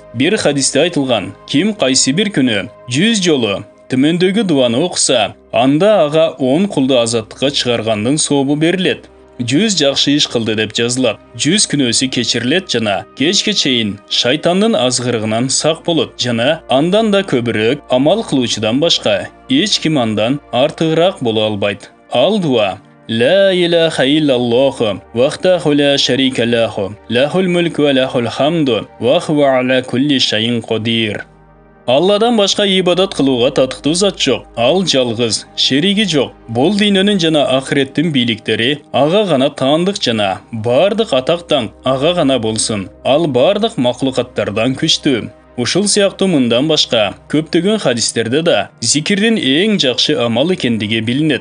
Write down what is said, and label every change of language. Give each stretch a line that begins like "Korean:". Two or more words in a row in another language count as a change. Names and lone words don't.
Kyrgyz: Bir хадисте айтылган: Ким кайсы бир күнү 100 жолу төмөндөгү дуаны окуса, анда ага 10 кулду азаттыкка чыгаргандын сообу берилет. 100 жакшы иш кылды деп жазылат. 100 күнөөсү кечирилет жана кечке чейин шайтандын азгырыгынан сак болот жана андан да көбүрөөк амал кылуучудан башка эч ким андан артыгыраак боло албайт. Ал дуа:
Arabic: لا إله إلا الله وحده لا شريك له له الملك وله الحمد وهو على كل شيء قدير.
Kyrgyz: Алладан башка ибадат кылууга татыктуу зат жок. Ал жалгыз, шериги жок. Бул дүйнөнүн жана ахиреттин бийликтери ага гана таандык жана бардык атактан ага гана болсун. Ал бардык маклукаттардан күчтүү. Ушул сыяктуу мындан башка көптөгөн хадистерде да зикирдин эң жакшы амал экендиги билинет.